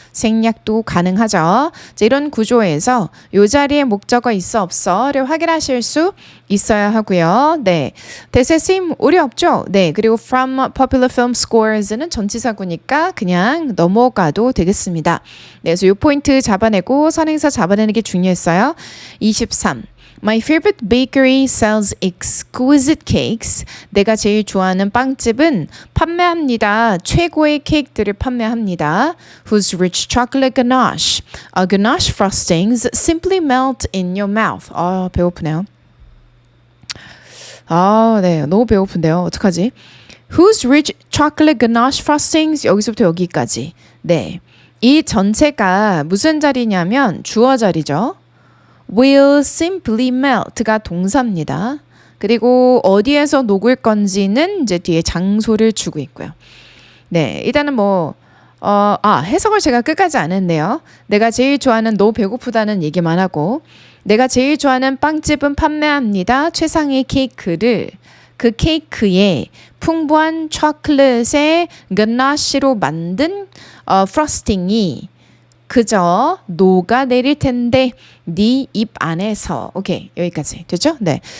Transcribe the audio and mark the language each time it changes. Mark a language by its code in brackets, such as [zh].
[ko] 생략도 가능하죠. 자, 이런 구조에서 이 자리에 목적어 있어 없어를 확인하실 수 있어야 하고요. 네, that의 쓰임 오류 없죠. 네, 그리고 [en] from popular film scores [ko] 는 전치사구니까 그냥 넘어가도 되겠습니다. 네, 그래서 이 포인트 잡아내고 선행사 잡아내는 게 중요했어요. 23. [en] My favorite bakery sells exquisite cakes. [ko] 내가 제일 좋아하는 빵집은 판매합니다. 최고의 케이크들을 판매합니다. [en] Whose rich chocolate ganache, ganache frostings simply melt in your mouth. [ko] 배고프네요. 네, 너무 배고픈데요. 어떡하지? [en] Whose rich chocolate ganache frostings [ko] 여기서부터 여기까지. 네, 이 전체가 무슨 자리냐면 주어 자리죠. will simply melt가 동사입니다. 그리고 어디에서 녹을 건지는 이제 뒤에 장소를 주고 있고요. 네, 일단은 해석을 제가 끝까지 안 했네요. 내가 제일 좋아하는 너 배고프다는 얘기만 하고 내가 제일 좋아하는 빵집은 판매합니다. 최상의 케이크를 그 케이크에 풍부한 초콜릿의 ganache로 만든 프로스팅이 그저 녹아내릴 텐데 네 입 안에서 오케이 여기까지 됐죠? 네.